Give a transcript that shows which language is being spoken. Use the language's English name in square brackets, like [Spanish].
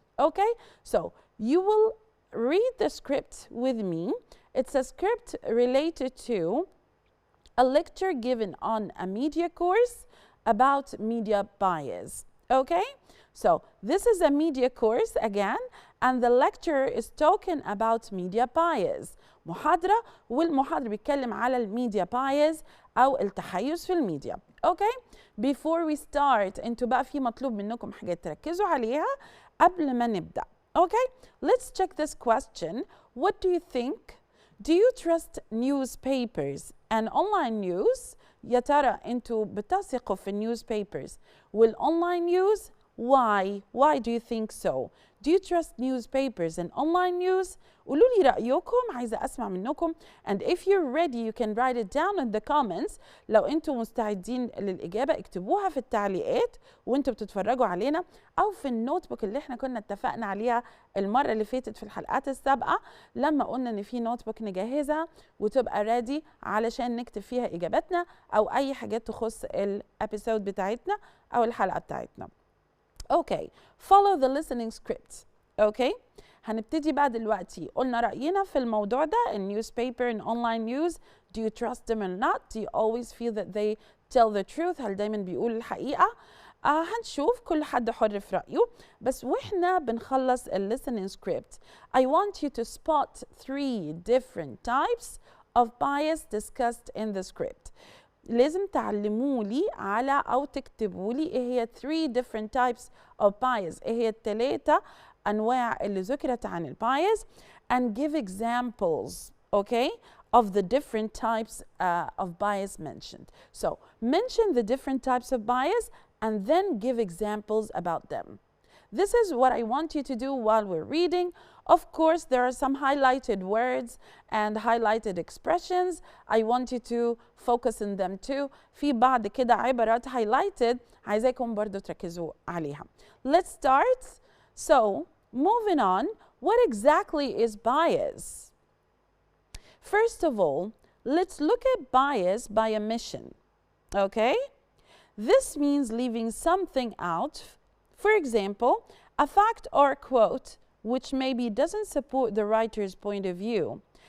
[English] Okay, so you will read the script with me. It's a script related to a lecture given on a media course about media bias. Okay, so this is a media course again, and the lecturer is talking about media bias. [Arabic] محاضرة والمحاضر بيتكلم على الميديا bias أو التحيز في الميديا. [English] Okay, before we start [Arabic] انتوا بقى في مطلوب منكم حاجات تركزوا عليها قبل ما نبدأ. [English] Okay, let's check this question. What do you think? Do you trust newspapers and online news? [Arabic] يا ترى انتوا بتثقوا في newspapers والonline news؟ Why? [English] Why do you think so? Do you trust newspapers and online news? [Arabic] قولوا لي رأيكم، عايزة أسمع منكم. [English] And if you're ready you can write it down in the comments. [Arabic] لو انتوا مستعدين للإجابة اكتبوها في التعليقات وانتوا بتتفرجوا علينا أو في النوت بوك اللي احنا كنا اتفقنا عليها المرة اللي فاتت في الحلقات السابقة لما قلنا ان في نوت بوك نجهزها وتبقى ready علشان نكتب فيها إجاباتنا أو أي حاجات تخص الابيسود بتاعتنا أو الحلقة بتاعتنا. [English] Okay, follow the listening script. [Arabic] Okay, هنبتدي بقى دلوقتي. قلنا رأينا في الموضوع ده [English] newspaper and online news. Do you trust them or not? Do you always feel that they tell the truth? [Arabic] هل دايما بيقول الحقيقة؟ هنشوف كل حد حر في رأيه. بس واحنا بنخلص [English] listening script, I want you to spot 3 different types of bias discussed in the script. [Arabic] لازم تعلمولي على أو تكتبولي إيه هي [English] 3 different types of bias، [Arabic] إيه هي الثلاثة أنواع اللي ذكرت عن البايس [English] and give examples, okay, of the different types of bias mentioned. So mention the different types of bias and then give examples about them. This is what I want you to do while we're reading. Of course, there are some highlighted words and highlighted expressions. I want you to focus on them too. [Arabic] في بعض كده عبارات highlighted عايزاكم برضو تركزوا عليها. [English] Let's start. So, moving on, what exactly is bias? First of all, let's look at bias by omission. Okay? This means leaving something out. For example, a fact or quote which maybe doesn't support the writer's point of view.